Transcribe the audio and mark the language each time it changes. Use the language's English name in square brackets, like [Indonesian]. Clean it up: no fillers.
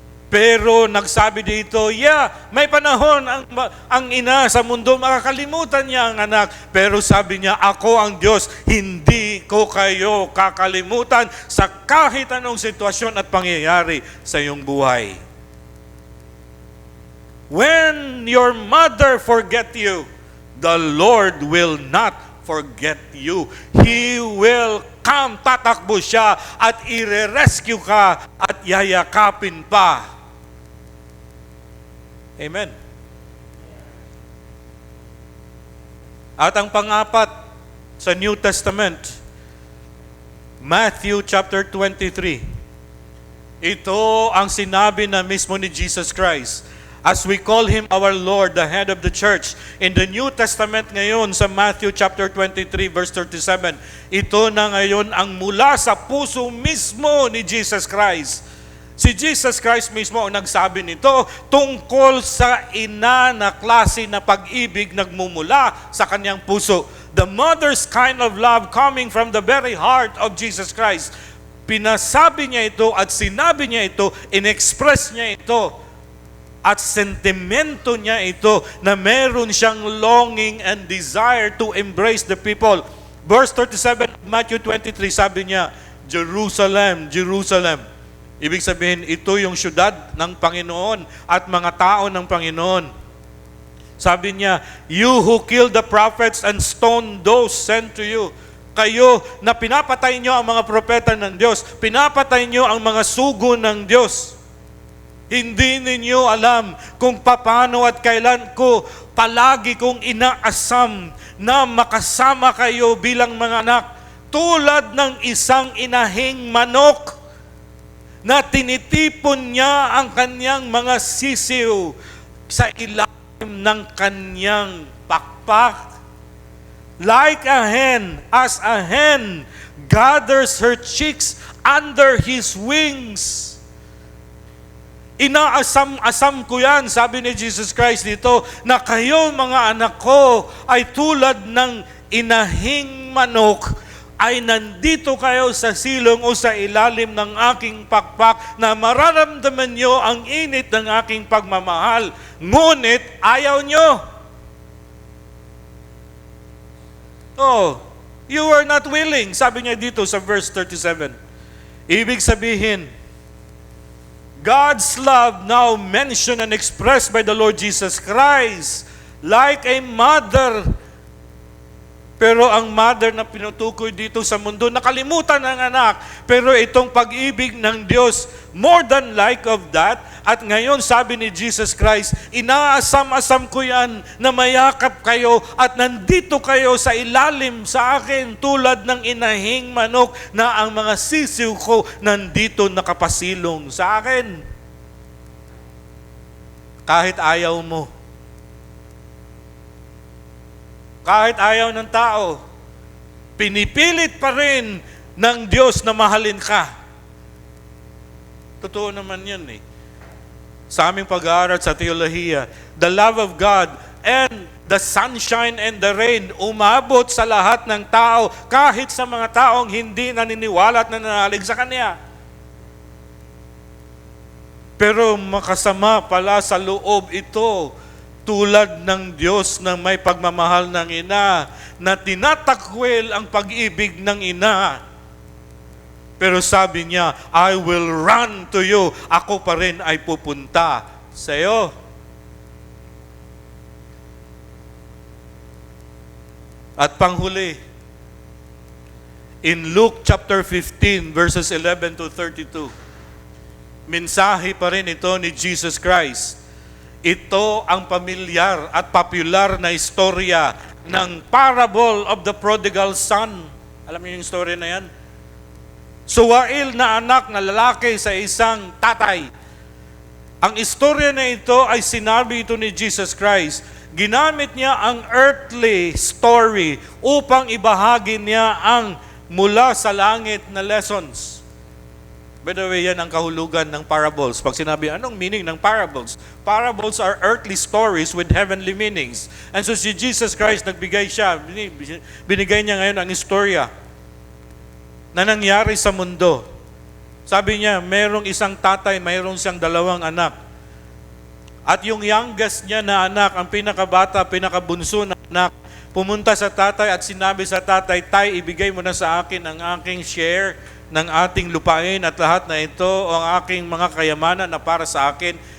[Filipino] Pero nagsabi dito, may panahon ang ina sa mundo, makakalimutan niya ang anak. Pero sabi niya, ako ang Diyos, hindi ko kayo kakalimutan sa kahit anong sitwasyon at pangyayari sa iyong buhay. [English] When your mother forget you, the Lord will not forget you. He will come, [Filipino] tatakbo siya at ire-rescue ka at yayakapin pa. [English] Amen. [Filipino] At ang pang-apat sa New Testament, Matthew chapter 23. Ito ang sinabi na mismo ni Jesus Christ. [English] As we call Him our Lord, the head of the church. [Filipino] In the New Testament ngayon sa Matthew chapter 23 verse 37, ito na ngayon ang mula sa puso mismo ni Jesus Christ. Si Jesus Christ mismo ang nagsabi nito tungkol sa ina na klase na pag-ibig nagmumula sa kanyang puso. [English] The mother's kind of love coming from the very heart of Jesus Christ. [Filipino] Pinasabi niya ito at sinabi niya ito, in-express niya ito, at sentimento niya ito na meron siyang [English] longing and desire to embrace the people. [Filipino] Verse 37 of Matthew 23, sabi niya, Jerusalem, Jerusalem. Ibig sabihin, ito yung syudad ng Panginoon at mga tao ng Panginoon. Sabi niya, [English] you who killed the prophets and stoned those sent to you. [Filipino] Kayo na pinapatay nyo ang mga propeta ng Diyos, pinapatay nyo ang mga sugo ng Diyos. Hindi ninyo alam kung paano at kailan ko palagi kong inaasam na makasama kayo bilang mga anak, tulad ng isang inahing manok na tinitipon niya ang kanyang mga sisiw sa ilalim ng kanyang pakpak. [English] like a hen, as a hen gathers her chicks under his wings. [Filipino] Inaasam-asam ko yan, sabi ni Jesus Christ dito, na kayo mga anak ko ay tulad ng inahing manok, ay nandito kayo sa silong o sa ilalim ng aking pakpak na mararamdaman nyo ang init ng aking pagmamahal. Ngunit ayaw nyo. [English] Oh, you were not willing, [Filipino] sabi niya dito sa verse 37. Ibig sabihin, [English] God's love now mentioned and expressed by the Lord Jesus Christ like a mother. [Filipino] Pero ang mother na pinutukoy dito sa mundo, nakalimutan ng anak. Pero itong pag-ibig ng Diyos, [English] more than like of that. [Filipino] At ngayon, sabi ni Jesus Christ, inaasam-asam ko yan na mayakap kayo at nandito kayo sa ilalim sa akin tulad ng inahing manok na ang mga sisiw ko nandito nakapasilong sa akin. Kahit ayaw mo, kahit ayaw ng tao, pinipilit pa rin ng Diyos na mahalin ka. Totoo naman yun eh. Sa aming pag-aaral sa teolohiya, [English] the love of God and the sunshine and the rain [Filipino] umabot sa lahat ng tao, kahit sa mga taong hindi naniniwala at nananalig sa Kanya. Pero makasama pala sa loob ito, tulad ng Diyos na may pagmamahal ng ina, na tinatakwil ang pag-ibig ng ina. Pero sabi niya, [English] I will run to you. [Filipino] Ako pa rin ay pupunta sa iyo. At panghuli, in Luke chapter 15, verses 11 to 32, mensahe pa rin ito ni Jesus Christ. Ito ang pamilyar at popular na istorya ng parable of the prodigal son. Alam niyo yung story na yan? Suwail na anak na lalaki sa isang tatay. Ang istorya na ito ay sinabi ito ni Jesus Christ. Ginamit niya ang earthly story upang ibahagi niya ang mula sa langit na lessons. [English] By the way, [Filipino] yan ang kahulugan ng parables. Pag sinabi, anong meaning ng parables? [English] Parables are earthly stories with heavenly meanings. [Filipino] And so si Jesus Christ, nagbigay siya, binigay niya ngayon ang istorya na nangyari sa mundo. Sabi niya, merong isang tatay, mayroong siyang dalawang anak. At yung youngest niya na anak, ang pinakabata, pinakabunso na anak, pumunta sa tatay at sinabi sa tatay, Tay, ibigay mo na sa akin ang aking share ng ating lupain at lahat na ito, o ang aking mga kayamanan na para sa akin.